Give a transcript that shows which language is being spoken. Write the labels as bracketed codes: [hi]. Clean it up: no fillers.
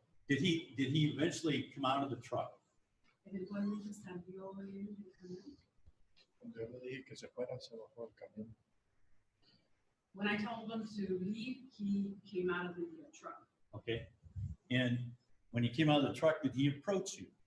[en] Did he eventually come out of the truck? [es] Eventualmente salió él del camión. Yo le dije que se fuera, se bajó del camión. [en] When I told him to leave, he came out of the truck. Okay. And when he came out of the truck, did he approach you?